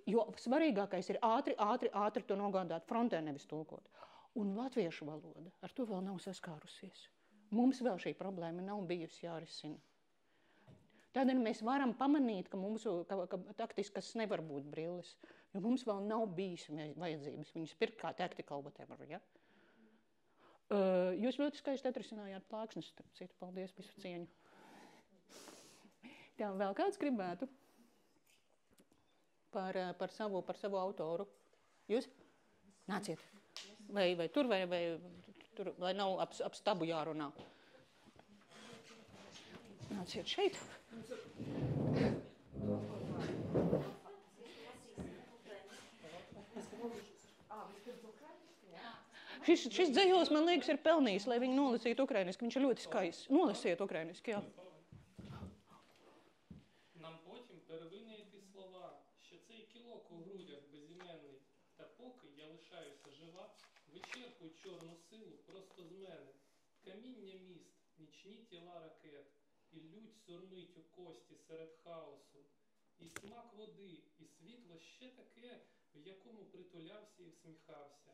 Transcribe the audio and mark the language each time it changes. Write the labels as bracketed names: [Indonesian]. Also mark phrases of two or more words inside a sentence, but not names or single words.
[Latvian] Jo svarīgākais ir ātri to nogādāt frontē, nevis tulkot. Un latviešu valoda ar to vēl nav saskārusies. Mums vēl šī problēma nav bijusi jārisina. Tādēļ mēs varam pamanīt, ka taktiskas nevar būt brilles, jo mums vēl nav bijis vajadzības viņas pirkt kā [English] tactical whatever, [Latvian] ja? Jūs ļoti skaisti atrisinājāt plāksnes, starp citu, paldies, visu cieņu. Tā, vēl kāds gribētu par savu autoru? Jūs? Nāciet. Vai tur, vai tur, lai nav ap stabu jārunā. Nāciet šeit. Šis dzējos, man liekas, ir pelnījis, lai viņi nolasītu ukrainiski. Viņš ir ļoti skaists. Nolasiet ukrainiski, jā. [Ukrainian] Нам потім перевинайти слова, що цей кілок у грудях безіменний, та поки я лишаюся жива, вичерпуй чорну силу просто з мене. Каміння міст, нічні тіла ракет, і лють сурмить у кості серед хаосу, і смак води, і світло ще таке, в якому притулявся і всміхався.